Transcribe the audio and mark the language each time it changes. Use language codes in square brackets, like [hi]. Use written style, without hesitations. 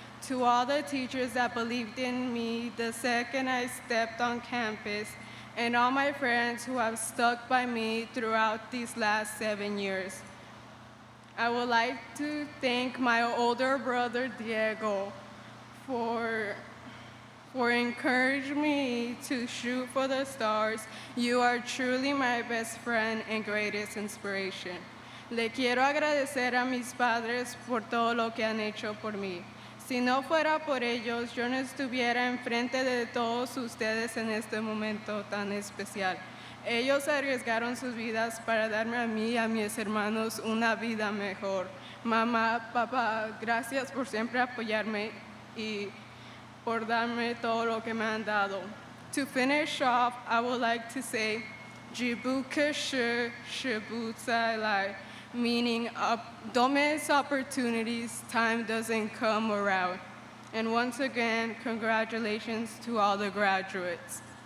[en] To all the teachers that believed in me the second I stepped on campus, and all my friends who have stuck by me throughout these last 7 years. I would like to thank my older brother, Diego, for encouraging me to shoot for the stars. You are truly my best friend and greatest inspiration. [es] Le quiero agradecer a mis padres por todo lo que han hecho por mí. Si no fuera por ellos, yo no estuviera enfrente de todos ustedes en este momento tan especial. Ellos arriesgaron sus vidas para darme a mí y a mis hermanos una vida mejor. Mamá, papá, gracias por siempre apoyarme y por darme todo lo que me han dado. [en] To finish off, I would like to say, Jibuka shi shibutsai lai, meaning don't miss opportunities, time doesn't come around. And once again, congratulations to all the graduates.